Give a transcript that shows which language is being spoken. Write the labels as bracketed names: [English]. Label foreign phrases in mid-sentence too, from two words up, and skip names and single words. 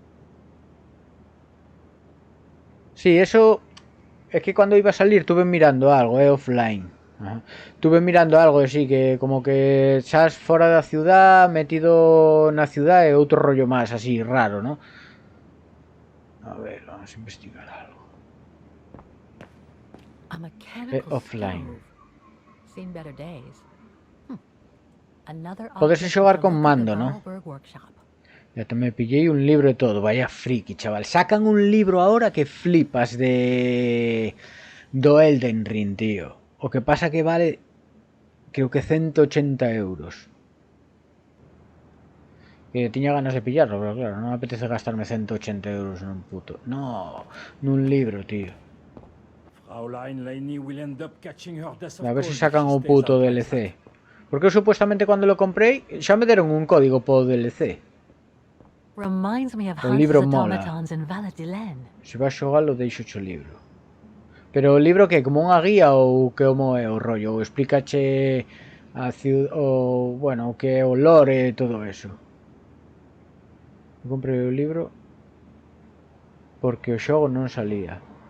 [Galician] Sí, eso é que cando iba a salir tuve mirando algo, offline. Ajá. Tuve mirando algo así que como que estás fora da ciudad, metido na ciudad e outro rollo máis así raro, ¿no? [Spanish] A ver, vamos a investigar algo. [English] A mechanical offline. stove. Seen better days. Another [Galician] Podes [English] object [Galician] xogar [English] with the [Galician] con [English] look of the [Galician] mando, ¿no? [English] Dahlberg workshop. [Spanish] Ya te me pillé un libro y todo. Vaya friki, chaval. Sacan un libro ahora que flipas de do Elden Ring, tío. [Galician] O que pasa que vale creo que 180 euros. Que tiña ganas de pillarlo, pero claro, non me apetece gastarme 180 euros nun puto. No, nun libro, tío. [English] Fraulein Laney will end up catching her death of [Galician] A ver se [English] cold if [Galician] sacan [English] she [Galician] o [English] stays [Galician] puto [English] out like [Galician] DLC. Porque eu supuestamente cando lo comprei xa me deron un código po DLC. [English] Reminds me of [Galician] O libro [English] Hans's [Galician] mola. [English] automatons in Valadilen. [Galician] Se vas xogalo, deixo o libro. Pero o libro que como unha guía ou que como é o rollo, ou explícache a ciudad, o bueno, o que é o lore e todo eso. Eu comprei o libro porque o xogo non salía.